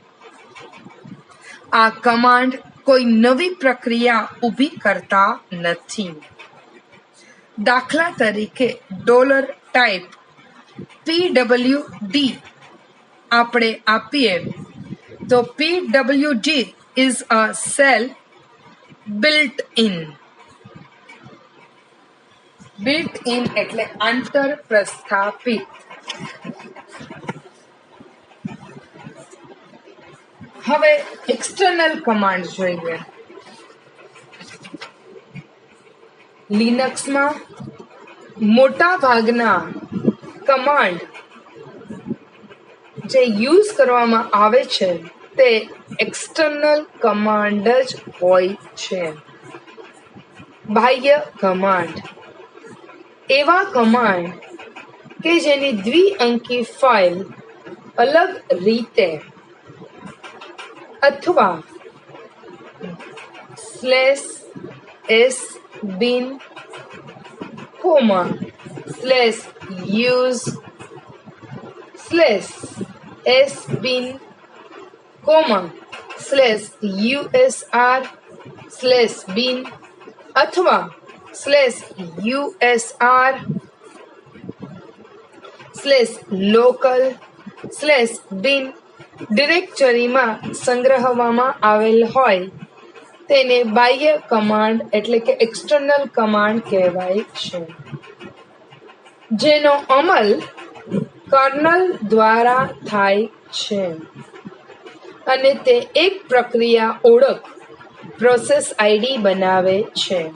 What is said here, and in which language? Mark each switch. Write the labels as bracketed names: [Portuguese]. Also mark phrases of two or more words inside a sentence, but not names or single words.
[Gujarati] આ કમાન્ડ કોઈ નવી પ્રક્રિયા ઊભી કરતા નથી. દાખલા તરીકે $ટાઈપ PWD આપણે આપીએ તો [English] PWD is a cell built in. built in [Gujarati] એટલે આંતર પ્રસ્થાપિત. હવે [English] external command [Gujarati] જોઈએ. લિનક્સમાં મોટા ભાગના કમાન્ડ જે યુઝ કરવામાં આવે છે તે [English] external command [Gujarati] જ હોય છે. બાહ્ય કમાન્ડ એવા કમાન્ડ કે જેની દ્વિઅંકી ફાઇલ અલગ રીતે અથવા /bin /use /sbin /usr/bin અથવા /usr/local/bin ડિરેક્ટરીમાં સંગ્રહવામાં આવેલ હોય તેને બાહ્ય કમાન્ડ એટલે કે [English] external command [Gujarati] કહેવાય છે, જેનો અમલ કર્નલ દ્વારા થાય છે અને તે એક પ્રક્રિયા ઓળખ [English] process ID [Gujarati] બનાવે છે.